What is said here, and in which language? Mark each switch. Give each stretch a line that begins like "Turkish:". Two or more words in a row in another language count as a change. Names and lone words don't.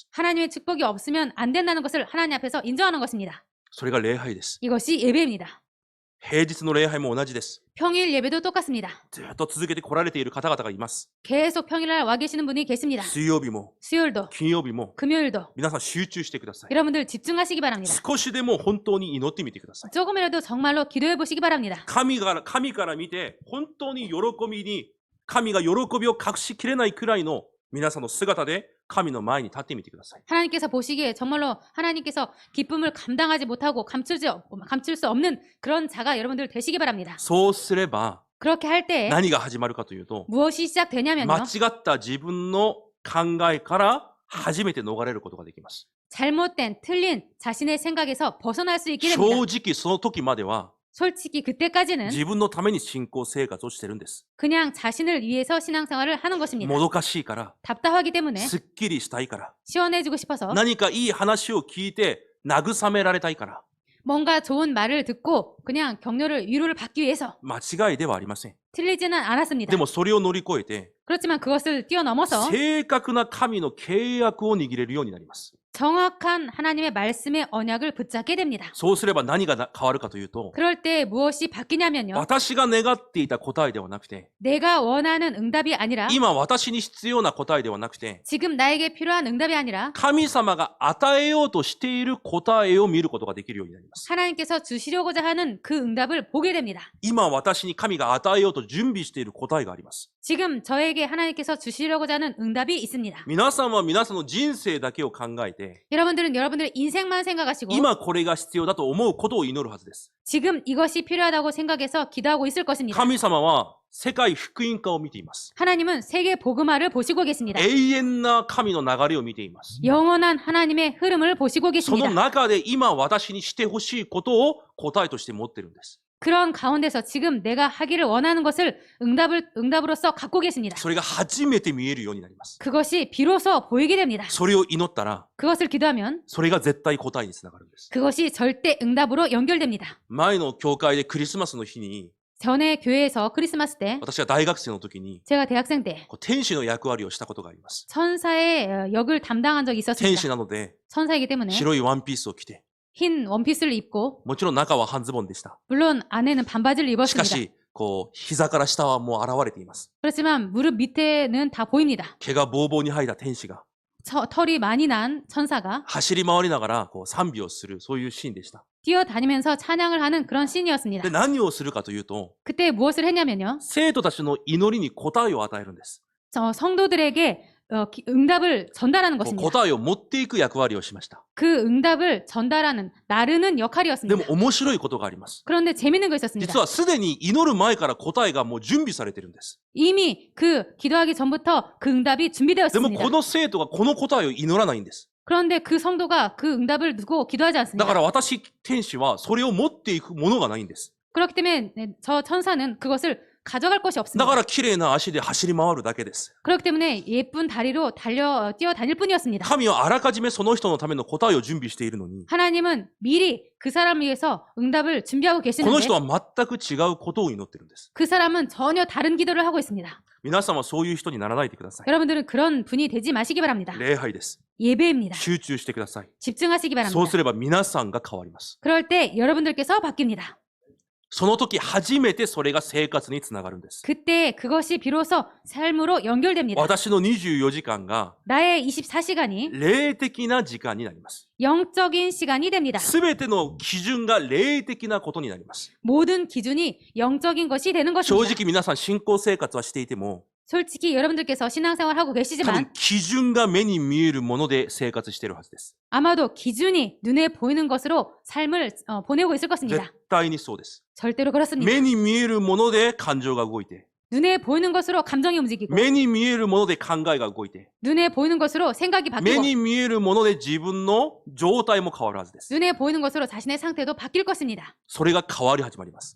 Korean: 하나님의 축복이 없으면 안 된다는 것을 하나님 앞에서 인정하는 것입니다.
Japanese: それが礼拝です。
Korean: 이것이 예배입니다.
Japanese: 平日の礼拝も同じです。
Korean: 평일 예배도 똑같습니다.
Japanese: ずっと続けて来られている方々がいます。
Korean: 계속 평일날 와 계시는 분이 계십니다.
Japanese: 水曜日も、
Korean: 수요일도,
Japanese: 金曜日も、
Korean: 금요일도
Japanese: 皆さん集中してください。
Korean: 여러분들 집중하시기 바랍니다.
Japanese: 少しでも本当に祈ってみてください。
Korean: 조금이라도 정말로 기도해 보시기 바랍니다.
Japanese: 神から見て、本当に神が喜びを隠しきれないくらいの皆さんの姿で神の前に立ってみてください。
Korean: 하나님께서 보시기에 정말로 하나님께서 기쁨을 감당하지 못하고 감출 수 없는 그런 자가 여러분들 되시기 바랍니다.
Japanese: そうすれば
Korean: 그렇게 할 때
Japanese: 何が始まるかというと、
Korean: 무엇이 시작되냐면요.
Japanese: 間違った自分の考えから初めて逃れることができます。
Korean: 잘못된 틀린 자신의 생각에서 벗어날 수 있게
Japanese: 正
Korean: 됩니다.
Japanese: 直その時までは
Korean: 솔직히 그때까지는
Japanese: 自分のために信仰生活をしてるんです。
Korean: 그냥 자신을 위해서 신앙생활을 하는 것입니다.
Japanese: もどかしいから、
Korean: 답답하기 때문에
Japanese: すっきりしたいから、
Korean: 시원해지고 싶어서
Japanese: 何かいい話を聞いて慰められたいから、
Korean: 뭔가 좋은 말을 듣고 그냥 위로를 받기 위해서
Japanese: 間違いではありません。
Korean: 틀리지는 않았습니다.
Japanese: でもそれを乗り越えて、
Korean: 그렇지만 그것을 뛰어넘어서
Japanese: 正確な神の契約を握れるようになります。
Korean: 정확한 하나님의 말씀의 언약을 붙잡게 됩니다.
Japanese: そうすれば何が変わるかというと、
Korean: 그럴 때 무엇이 바뀌냐면요.
Japanese: 私が願っていた答えではなくて、
Korean: 내가 원하는 응답이 아니라
Japanese: 今私に必要な答えではなくて、
Korean: 지금 나에게 필요한 응답이 아니라
Japanese: 神様が与えようとしている答えを見ることができるようになります。
Korean: 하나님께서 주시려고자 하는 그 응답을 보게 됩니다.
Japanese: 今私に神が与えようと準備している答えがあります。
Korean: 지금 저에게 하나님께서 주시려고자 하는 응답이 있습니다.
Japanese: 皆さんは皆さんの人生だけを考えて、
Korean: 여러분들은 여러분들의 인생만 생각하시고
Japanese: 今これが必要だと思うことを祈るはずです。
Korean: 지금 이것이 필요하다고 생각해서 기도하고 있을 것입니다.
Japanese: 神様は世界福音化を見ています。
Korean: 하나님은 세계 복음화를 보시고 계십니다.
Japanese: 永遠な神の流れを見ています。
Korean: 영원한 하나님의 흐름을 보시고
Japanese: その
Korean: 계십니다.
Japanese: 中で今私にしてほしいことを答えとして持ってるんです。
Korean: 그런 가운데서 지금 내가 하기를 원하는 것을 응답으로서 갖고 계십니다.
Japanese: それが初めて見えるようになります。
Korean: 그것이 비로소 보이게 됩니다.
Japanese: それを祈ったら、
Korean: 그것을 기도하면
Japanese: それが絶対答えにつながるんです。
Korean: 그것이 절대 응답으로 연결됩니다.
Japanese: 前の教会でクリスマスの日に、
Korean: 전에 교회에서 크리스마스 때
Japanese: 私は大学生の時に、
Korean: 제가 대학생 때
Japanese: 天使の役割をしたことがあります。
Korean: 천사의 역을 담당한 적이
Japanese: 天使
Korean: 있었습니다.
Japanese: なので、
Korean: 천사이기 때문에
Japanese: 白いワンピースを着て、
Korean: 흰 원피스를 입고
Japanese: もちろん中は半ズボンでした。
Korean: 물론 안에는 반바지를
Japanese: しか
Korean: 입었습니다.
Japanese: し、膝から下はもう現れています。
Korean: 그렇지만 무릎 밑에는 다 보입니다.
Japanese: 毛がボーボーに生えた天使が、
Korean: 털이 많이 난 천사가
Japanese: 走り回りながら賛美をする、そういうシーンでした。
Korean: 뛰어다니면서 찬양을 하는 그런 씬이었습니다.
Japanese: で、何をするかというと、
Korean: 그때 무엇을 했냐면요.
Japanese: 生徒たちの祈りに答えを与えるんです。
Korean: 성도들에게 응답을 전달하는 것입니다.
Japanese: 答えを持っていく役割をしました。
Korean: 그 응답을 전달하는 나르는
Japanese: で
Korean: 역할이었습니다.
Japanese: も面白いことがあります。
Korean: 그런데 재밌는 거 있었습니다.
Japanese: 実はすでに祈る前から答えがもう準備されてるんです。
Korean: 이미 그 기도하기 전부터 그 응답이
Japanese: でも
Korean: 준비되었습니다.
Japanese: この生徒がこの答えを祈らないんです。
Korean: 그런데 그 성도가 그 응답을 두고 기도하지
Japanese: だ
Korean: 않습니다.
Japanese: から私、天使はそれを持っていくものがないんです。
Korean: 그렇기 때문에 저 천사는 그것을 가져갈 것이
Japanese: だ
Korean: 없습니다.
Japanese: から綺麗な足で走り回るだけです。
Korean: 그렇기 때문에 예쁜 다리로 뛰어다닐 뿐이었습니다.
Japanese: 神はあらかじめその人のための答えを準備しているのに、
Korean: 하나님은 미리 그 사람을 위해서 응답을 준비하고
Japanese: この
Korean: 계시는데
Japanese: 人は全く違うことを祈ってるんです。
Korean: 그 사람은 전혀 다른 기도를 하고 있습니다.
Japanese: 皆さんはそういう人にならないでください。
Korean: 여러분들은 그런 분이 되지 마시기 바랍니다.
Japanese: 礼拝です。
Korean: 예배입니다.
Japanese: 集中してください。
Korean: 집중하시기
Japanese: そう
Korean: 바랍니다.
Japanese: すれば皆さんが変わります。
Korean: 그럴 때 여러분들께서 바뀝니다.
Japanese: その時初めてそれが生活につながるんです。
Korean: 그때 그것이 비로소 삶으로 연결됩니다.
Japanese: 私の24時間が
Korean: 나의 24시간이
Japanese: 霊的な時間になります。
Korean: 영적인 시간이 됩니다.
Japanese: すべての基準が霊的なことになります。
Korean: 모든 기준이 영적인 것이 되는
Japanese: 正
Korean: 것입니다.
Japanese: 直皆さん信仰生活はしていても、
Korean: 솔직히 여러분들께서 신앙생활하고
Japanese: 多分
Korean: 계시지만
Japanese: 基準が目に見えるもので生活しているはずです。
Korean: 아마도 기준이 눈에 보이는 것으로 삶을 보내고 있을
Japanese: 絶
Korean: 것입니다.
Japanese: 対にそうです。
Korean: 절대로 그렇습니다.
Japanese: 目に見えるもので感情が動いて、
Korean: 눈에 보이는 것으로 감정이 움직이고
Japanese: 目に見えるもので考えが動いて、
Korean: 눈에 보이는 것으로 생각이
Japanese: 目
Korean: 바뀌고
Japanese: に見えるもので自分の状態も変わるはずです。
Korean: 눈에 보이는 것으로 자신의 상태도 바뀔 것입니다.
Japanese: それが変わり始まります。